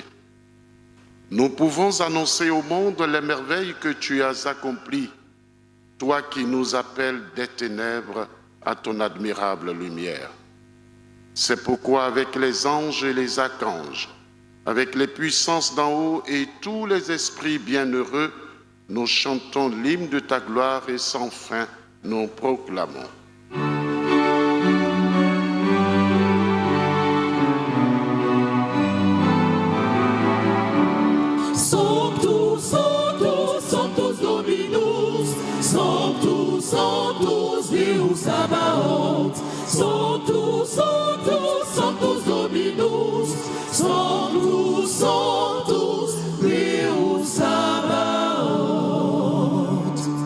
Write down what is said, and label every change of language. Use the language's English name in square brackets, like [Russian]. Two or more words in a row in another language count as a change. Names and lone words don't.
[French] Nous pouvons annoncer au monde les merveilles que tu as accomplies, toi qui nous appelles des ténèbres à ton admirable lumière. C'est pourquoi avec les anges et les archanges, avec les puissances d'en haut et tous les esprits bienheureux, nous chantons l'hymne de ta gloire et sans fin nous proclamons. [Latin] Sanctus, Sanctus, Sanctus Dominus, Sanctus, Sanctus Deus Sabaoth, Sanctus, Sanctus, Sanctus Dominus, Sanctus, Sanctus Deus Sabaoth.